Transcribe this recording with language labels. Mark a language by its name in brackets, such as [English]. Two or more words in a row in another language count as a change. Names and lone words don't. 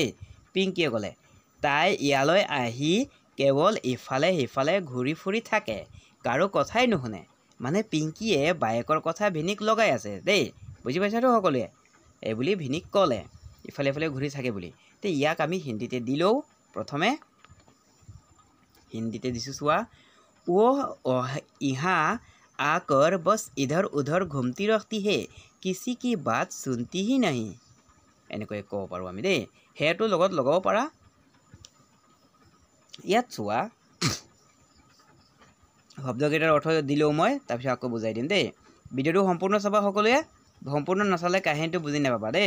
[Assamese] পিংকিয়ে ক'লে, তাই ইয়ালৈ আহি কেৱল ইফালে সিফালে ঘূৰি ফুৰি থাকে, কাৰো কথাই নুশুনে। মানে পিংকিয়ে বায়েকৰ কথা ভিনিক লগাই আছে দেই। বুজি পাইছাতো সকলোৱে? এইবুলি ভিনিক ক'লে ইফালে ইফালে ঘূৰি থাকে বুলি। তে ইয়াক আমি হিন্দীতে দিলেও, প্ৰথমে হিন্দীতে দিছোঁ। চোৱা, [Hindi] वो यहाँ आकर बस इधर उधर घूमती रहती है, किसी की बात सुनती ही नहीं। [Assamese] এনেকৈ ক'ব পাৰোঁ আমি দেই। হেটো লগত লগাব পাৰা। ইয়াত চোৱা, শব্দকেইটাৰ অৰ্থ দিলেও মই, তাৰপিছত আকৌ বুজাই দিম দেই। ভিডিঅ'টো সম্পূৰ্ণ চাবা সকলোৱে। সম্পূৰ্ণ নাচালে কাহিনীটো বুজি নাপাবা দেই।